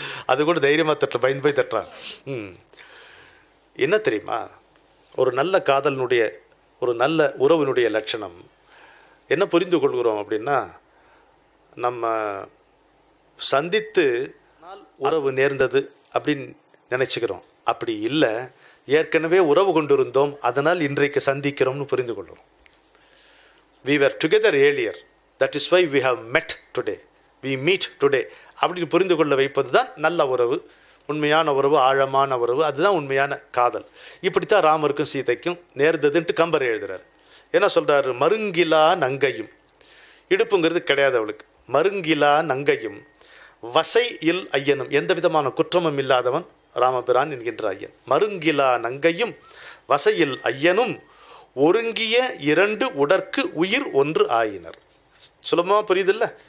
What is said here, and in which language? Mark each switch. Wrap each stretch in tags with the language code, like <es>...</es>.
<ta>அது கூட தைரியமாக தட்டுற, பயந்து போய் தட்டுறாங்க. என்ன தெரியுமா, ஒரு நல்ல காதலினுடைய, ஒரு நல்ல உறவினுடைய லட்சணம் என்ன புரிந்து கொள்கிறோம் அப்படின்னா, நம்ம சந்தித்து உறவு நேர்ந்தது அப்படின்னு நினச்சிக்கிறோம். அப்படி இல்லை, ஏற்கனவே உறவு கொண்டிருந்தோம், அதனால் இன்றைக்கு சந்திக்கிறோம்னு புரிந்து கொள்கிறோம்.</ta> <en>We were together earlier, that is why we have met today, we meet today</en> <ta>அப்படின்னு புரிந்து கொள்ள வைப்பது தான் நல்ல உறவு, உண்மையான உறவு, ஆழமான உறவு. அதுதான் உண்மையான காதல். இப்படித்தான் ராமருக்கும் சீதைக்கும் நேர்ந்ததுன்ட்டு கம்பர் எழுதுறாரு. என்ன சொல்கிறாரு? மருங்கிலா நங்கையும், இடுப்புங்கிறது கிடையாது அவளுக்கு, மருங்கிலா நங்கையும் வசை இல் ஐயனும், எந்த விதமான குற்றமும் இல்லாதவன் ராமபிரான் என்கின்ற ஐயன். மருங்கிலா நங்கையும் வசையில் ஐயனும் ஒருங்கிய 2 உடற்கு உயிர் ஒன்று ஆயினர். சுலபமாக புரியுது இல்லை?</ta>